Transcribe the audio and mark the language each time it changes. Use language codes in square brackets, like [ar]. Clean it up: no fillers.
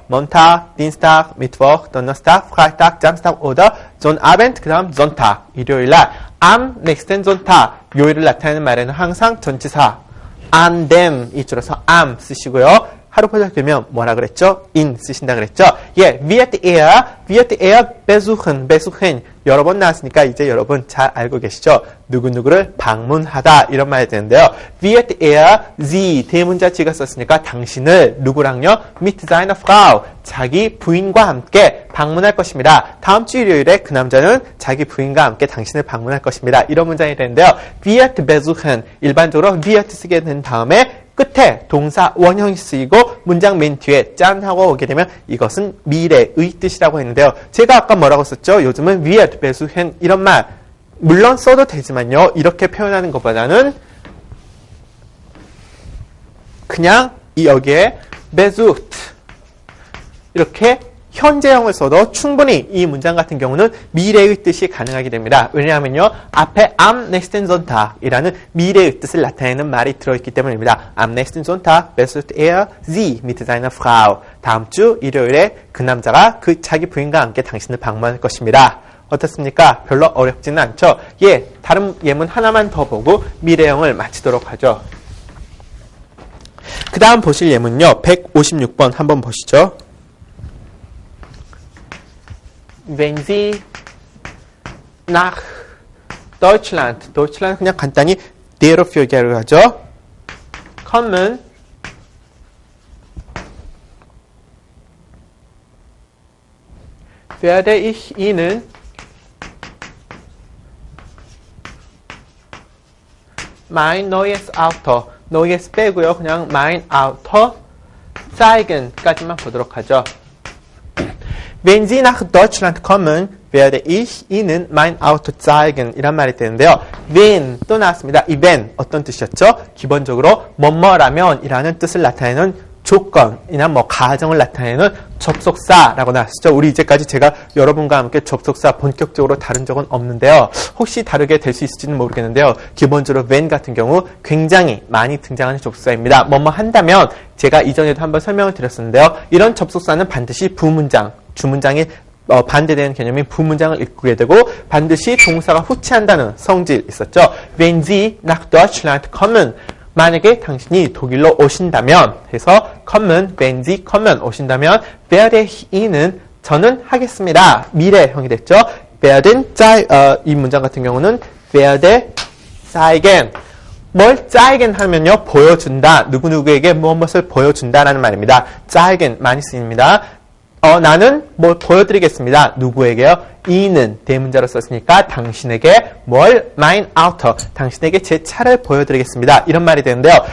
[de] Montag, Dienstag, Mittwoch, Donnerstag, Freitag, Samstag oder Sonnabend, [ko] 그 다음 [de] Sonntag, 일요일날 am nächsten Sonntag, [ko] 요일을 나타내는 말에는 항상 전치사 [de] an dem [ko] 이 줄여서 [de] am 쓰시고요. [ko] 하루 포착되면 뭐라 그랬죠? in 쓰신다 그랬죠? 예, [de] wird er besuchen. [ko] 여러 번 나왔으니까 이제 여러분 잘 알고 계시죠? 누구누구를 방문하다 이런 말이 되는데요. wird er sie 대문자치가 썼으니까 당신을 누구랑요? [de] mit seiner Frau [ko] 자기 부인과 함께 방문할 것입니다. 다음 주 일요일에 그 남자는 자기 부인과 함께 당신을 방문할 것입니다. 이런 문장이 되는데요. [de] wird besuchen [ko] 일반적으로 wird 쓰게 된 다음에 끝에 동사 원형이 쓰이고 문장 맨 뒤에 짠 하고 오게 되면 이것은 미래의 뜻이라고 했는데요. 제가 아까 뭐라고 썼죠? 요즘은 [de] wird besuchen [ko] 이런 말 물론 써도 되지만요. 이렇게 표현하는 것보다는 그냥 여기에 besucht 이렇게 현재형을 써도 충분히 이 문장 같은 경우는 미래의 뜻이 가능하게 됩니다. 왜냐하면요. 앞에 [de] am nächsten Sonntag [ko] 이라는 미래의 뜻을 나타내는 말이 들어있기 때문입니다. [de] am nächsten Sonntag besucht er sie mit seiner Frau. [ko] 다음 주 일요일에 그 남자가 그 자기 부인과 함께 당신을 방문할 것입니다. 어떻습니까? 별로 어렵지는 않죠? 예, 다른 예문 하나만 더 보고 미래형을 마치도록 하죠. 그 다음 보실 예문요. 156번 한번 보시죠. [de] Wenn Sie nach Deutschland [ko] 그냥 간단히 대로 표기하려 하죠. [de] kommen werde ich Ihnen mein neues Auto neues [ko] 빼고요. 그냥 [de] mein Auto zeigen까지만 보도록 하죠. Wenn Sie nach Deutschland kommen, werde ich Ihnen mein Auto zeigen. [ko] 이란 말이 되는데요. When 또 나왔습니다. 이 when 어떤 뜻이었죠? 기본적으로 뭐뭐라면 이라는 뜻을 나타내는 조건이나 뭐 가정을 나타내는 접속사라고 나왔었죠. 우리 이제까지 제가 여러분과 함께 접속사 본격적으로 다룬 적은 없는데요. 혹시 다르게 될 수 있을지는 모르겠는데요. 기본적으로 when 같은 경우 굉장히 많이 등장하는 접속사입니다. 뭐뭐 한다면 제가 이전에도 한번 설명을 드렸었는데요. 이런 접속사는 반드시 부문장, 주문장이 반대되는 개념인 부문장을 이끌게 되고 반드시 동사가 후치한다는 성질 있었죠. [de] Wenn Sie nach Deutschland kommen [ko] 만약에 당신이 독일로 오신다면 해서 [de] kommen, wenn Sie kommen 오신다면 werde ich Ihnen [ko] 저는 하겠습니다. 미래형이 됐죠. werden 이 문장 같은 경우는 werde zeigen 뭘 zeigen 하면요 보여준다. 누구누구에게 무엇을 보여준다라는 말입니다. zeigen 많이 쓰입니다. 나는 뭘 보여드리겠습니다. 누구에게요? 이는 대문자로 썼으니까 당신에게 뭘 mein Auto 당신에게 제 차를 보여드리겠습니다. 이런 말이 되는데요.